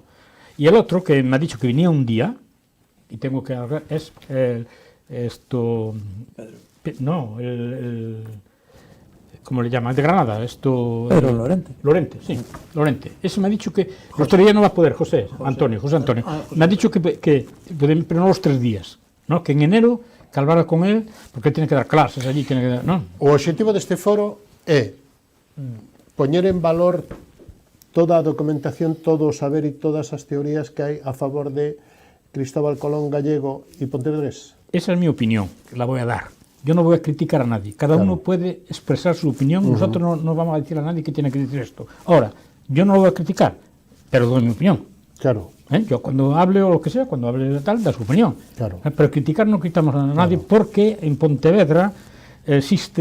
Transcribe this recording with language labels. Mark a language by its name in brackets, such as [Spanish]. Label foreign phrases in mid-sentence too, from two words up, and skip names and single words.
[Spanish] Y el otro que me ha dicho que venía un día, y tengo que hablar, es ¿cómo le llaman? De Granada, Pedro Lorente. Lorente. Ese me ha dicho que los 3 días no va a poder, José Antonio. Me ha dicho que pero no los 3 días, ¿no? Que en enero que hablara con él, porque tiene que dar clases allí, ¿no? [Galician] O objetivo deste foro é poñer en valor toda a documentación, todo o saber e todas as teorías que hai a favor de Cristóbal Colón gallego e pontevedrés. [Spanish] Esa es mi opinión, la voy a dar. Yo no voy a criticar a nadie. Cada uno puede expresar su opinión. Nosotros no vamos a decir a nadie que tiene que decir esto. Ahora, yo no lo voy a criticar, pero doy mi opinión. Claro. Yo cuando hable o lo que sea, cuando hable de tal, da su opinión. Claro. Pero criticar no criticamos a nadie porque en Pontevedra existe...